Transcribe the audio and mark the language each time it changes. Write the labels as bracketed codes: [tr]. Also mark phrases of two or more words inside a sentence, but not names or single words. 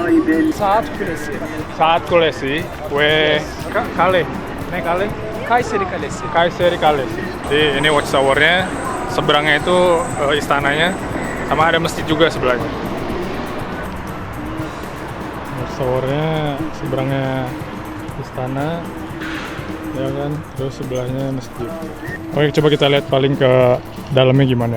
[tr] Saat Kulesi. Kale. Ne kale? Kayseri Kalesi. Kayseri Kalesi. [id] Jadi ini watchtower-nya, seberangnya itu istananya, sama ada masjid juga sebelahnya. Watchtower-nya seberangnya istana, ya kan, terus sebelahnya masjid. Oke, coba kita lihat paling ke dalamnya gimana.